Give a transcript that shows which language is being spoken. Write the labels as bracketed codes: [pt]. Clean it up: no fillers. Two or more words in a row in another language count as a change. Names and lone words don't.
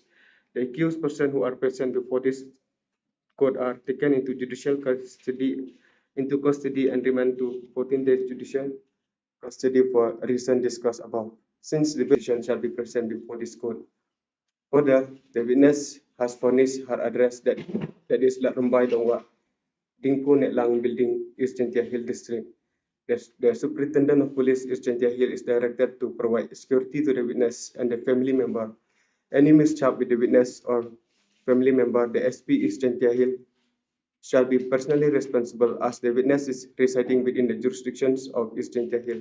[en] The accused persons who are present before this court are taken into custody and remanded to 14 days judicial custody for reason discussed above. Since the petition shall be present before this court. Further, the witness has furnished her address that is Latrumbai Dongwa, Dingpo Netlang Building, East Jaintia Hill District. The Superintendent of Police East Jaintia Hill is directed to provide security to the witness and the family member. Any mishap with the witness or family member, the SP East Jaintia Hill shall be personally responsible as the witness is residing within the jurisdictions of East Jaintia Hill.